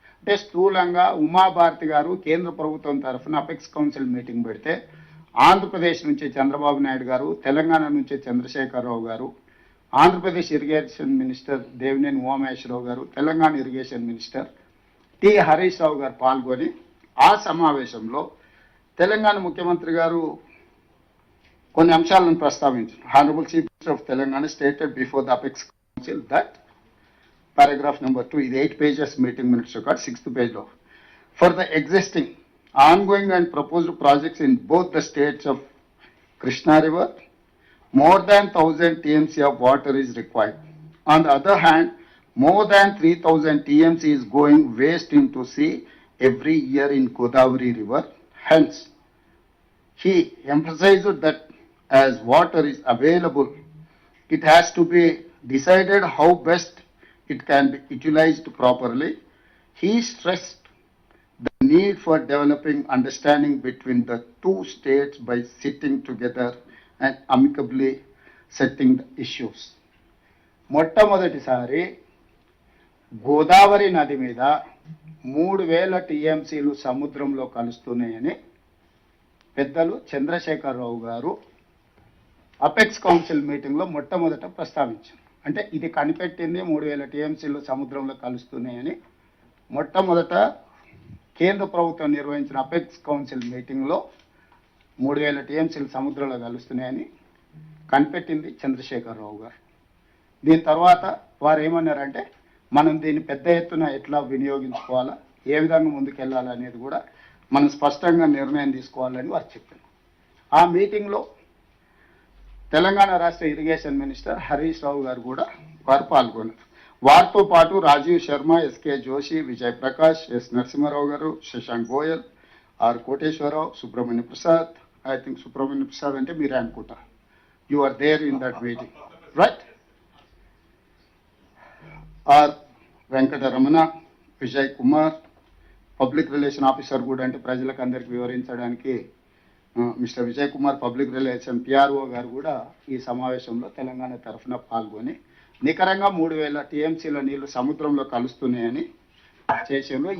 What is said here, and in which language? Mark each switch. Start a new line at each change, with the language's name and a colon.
Telugu: అంటే స్థూలంగా ఉమాభారతి గారు కేంద్ర ప్రభుత్వం తరఫున అపెక్స్ కౌన్సిల్ మీటింగ్ పెడితే ఆంధ్రప్రదేశ్ నుంచి చంద్రబాబు నాయుడు గారు, తెలంగాణ నుంచి చంద్రశేఖరరావు గారు, ఆంధ్రప్రదేశ్ ఇరిగేషన్ మినిస్టర్ దేవినేని ఉమామహేశ్వరరావు గారు, Telangana irrigation minister T Harish Rao గారు పాల్గొని ఆ సమావేశంలో తెలంగాణ ముఖ్యమంత్రి గారు కొన్ని అంశాలను ప్రస్తావించారు.
English: Honourable chief minister of Telangana stated before the apex council that paragraph number 2 is 8 pages meeting minutes record, 6th page of, for the existing ongoing and proposed projects in both the states of Krishna River, more than 1000 TMC of water is required. On the other hand, more than 3000 TMC is going waste into sea every year in Godavari River. Hence, he emphasized that as water is available, it has to be decided how best it can be utilized properly. He stressed the need for developing understanding between the two states by sitting together and amicably setting the issues.
Telugu: మొట్టమొదటిసారి గోదావరి నది మీద 3000 టీఎంసీలు సముద్రంలో కలుస్తున్నాయని పెద్దలు చంద్రశేఖరరావు గారు apex council మీటింగ్లో మొట్టమొదట ప్రస్తావించారు. అంటే ఇది కనిపెట్టింది 3000 టీఎంసీలు సముద్రంలో కలుస్తున్నాయని మొట్టమొదట కేంద్ర ప్రభుత్వం నిర్వహించిన అపెక్స్ కౌన్సిల్ మీటింగ్లో 3000 టీఎంసీలు సముద్రంలో కలుస్తున్నాయని కనిపెట్టింది చంద్రశేఖరరావు గారు. దీని తర్వాత వారు ఏమన్నారంటే మనం దీన్ని పెద్ద ఎత్తున ఎట్లా వినియోగించుకోవాలా, ఏ విధంగా ముందుకెళ్ళాలనేది కూడా మనం స్పష్టంగా నిర్ణయం తీసుకోవాలని వారు చెప్పారు. ఆ మీటింగ్లో తెలంగాణ రాష్ట్ర ఇరిగేషన్ మినిస్టర్ హరీష్ రావు గారు కూడా వారు పాల్గొన్నారు. వారితో పాటు రాజీవ్ శర్మ, ఎస్కే జోషి, విజయ్ ప్రకాష్, ఎస్ నరసింహారావు గారు, Shashank Goyal, are Koteswararao, Subrahmanya Prasad,
English: I think
Telugu: Subrahmanya Prasad అంటే మీరే అనుకుంటా,
English: you are there in that meeting, right?
Telugu: Are Venkataramana, Vijay Kumar, public relation officer కూడా, అంటే ప్రజలకు అందరికి వివరించడానికి mister Vijay Kumar public relation PRO గారు కూడా ఈ సమావేశంలో తెలంగాణ తరఫున పాల్గొని నికరంగా 3000 టీఎంసీల నీళ్లు సముద్రంలో కలుస్తున్నాయని చేసిండ్రు.